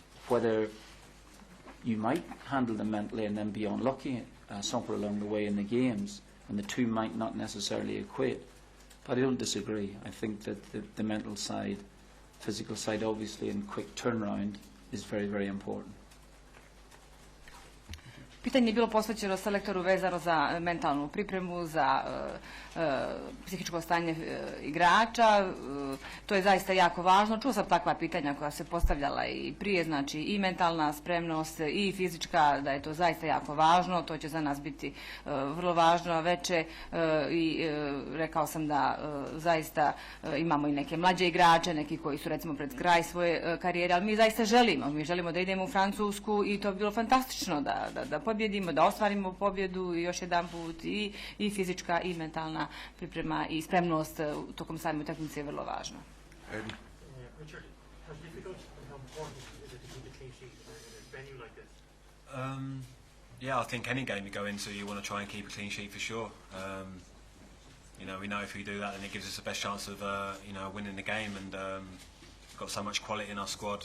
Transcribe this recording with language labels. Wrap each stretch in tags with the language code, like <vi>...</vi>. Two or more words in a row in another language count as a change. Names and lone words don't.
<en>whether you might handle them mentally and then be unlucky somewhere along the way in the games, and the two might not necessarily equate. But I don't disagree. I think that the mental side, physical side, obviously, and quick turnaround is very, very important.</en> <bs>Pitanje je bilo posvećeno selektoru vezano za mentalnu pripremu, za psihičko stanje igrača. To je zaista jako važno. Čuo sam takva pitanja koja se postavljala i prije, znači i mentalna spremnost i fizička, da je to zaista jako važno. To će za nas biti vrlo važno veće i rekao sam da zaista imamo i neke mlađe igrače, neki koji su recimo pred kraj svoje karijere, ali mi zaista želimo. Mi želimo da idemo u Francusku i to bi bilo fantastično da pobjedimo, da ostvarimo pobjedu i još jedan put i fizička i mentalna priprema i spremnost tokom same utakmice je vrlo važna.</bs> <en>Richard, how difficult and how important is it to keep a clean sheet in a venue like this? Yeah, I think any game you go into, you want to try and keep a clean sheet for sure. You know, we know if we do that, then it gives us the best chance of you know, winning the game, and we've got so much quality in our squad.</en>